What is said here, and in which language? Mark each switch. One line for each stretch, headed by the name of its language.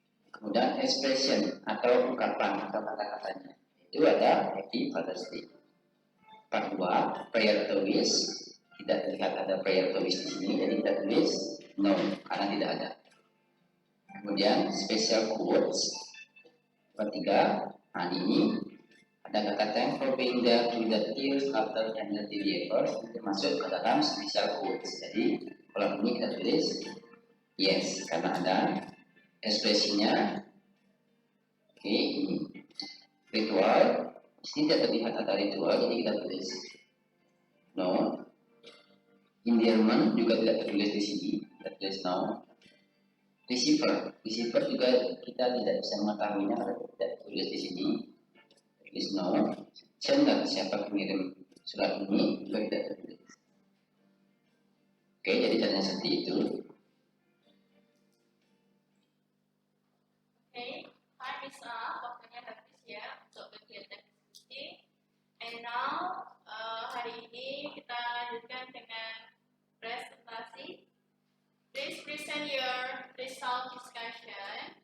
Indonesian: Kemudian expression atau ungkapan atau kata-katanya itu ada
English: Happy Father's Day. Part 2 prayer to wish.
Indonesian: Tidak terlihat ada prayer to wish di sini, jadi kita tulis no karena tidak ada. Kemudian special quotes. Part 3 ini ada kata
English: thanks for being there through the tears,
Indonesian: laughter, and the tears. Itu masuk ke dalam special quotes. Jadi kalau ini kita tulis yes karena ada ekspresinya. Oke, ini ritual. Di sini tidak terlihat ada ritual, jadi kita tulis no. Endearment juga tidak tertulis di sini, kita tulis no. Receiver juga kita tidak bisa mengetahuinya karena tidak tertulis di sini, tulis no. Sender, siapa pengirim surat ini juga tidak tertulis. Oke, jadi caranya seperti itu.
English: Time is up,
Indonesian: waktunya habis ya untuk kegiatan diskusi.
English: And now,
Indonesian: hari ini kita lanjutkan dengan presentasi.
English: Please present your result discussion.